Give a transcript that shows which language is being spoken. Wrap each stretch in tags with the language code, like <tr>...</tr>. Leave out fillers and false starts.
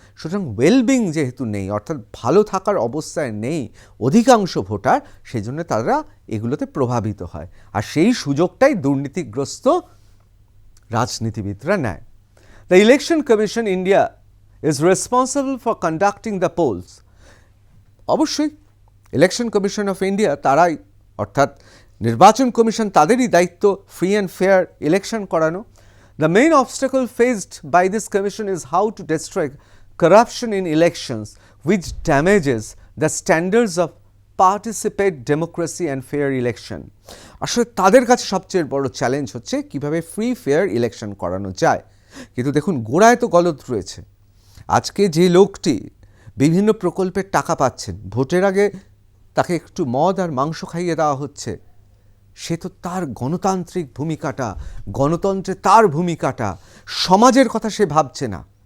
<bn>সুতরাং ওয়েলবিং যেহেতু নেই, অর্থাৎ ভালো থাকার অবস্থায় নেই অধিকাংশ ভোটার, সেই জন্য তারা এগুলোতে প্রভাবিত হয়, আর সেই সুযোগটাই দুর্নীতিগ্রস্ত রাজনীতিবিদরা নেয়।</bn> <en>The election commission India is responsible for conducting the polls.</en> <bn>অবশ্যই ইলেকশন কমিশন অফ ইন্ডিয়া তারাই, অর্থাৎ নির্বাচন কমিশন, তাদেরই দায়িত্ব ফ্রি অ্যান্ড ফেয়ার ইলেকশন করানো।</bn> <en>The main obstacle faced by this commission is how to destroy corruption in elections, which damages the standards of participate democracy and fair election.</en> <bn>আসলে তাদের কাছে সবচেয়ে বড় চ্যালেঞ্জ হচ্ছে কিভাবে ফ্রি ফেয়ার ইলেকশন করানো যায়। কিন্তু দেখুন, গোড়ায় তো গলদ রয়েছে। আজকে যে লোকটি বিভিন্ন প্রকল্পের টাকা পাচ্ছেন, ভোটের আগে তাকে একটু মদ আর মাংস খাইয়ে দেওয়া হচ্ছে, সে তো তার গণতান্ত্রিক ভূমিকাটা, গণতন্ত্রে তার ভূমিকাটা, সমাজের কথা সে ভাবছে না।</bn>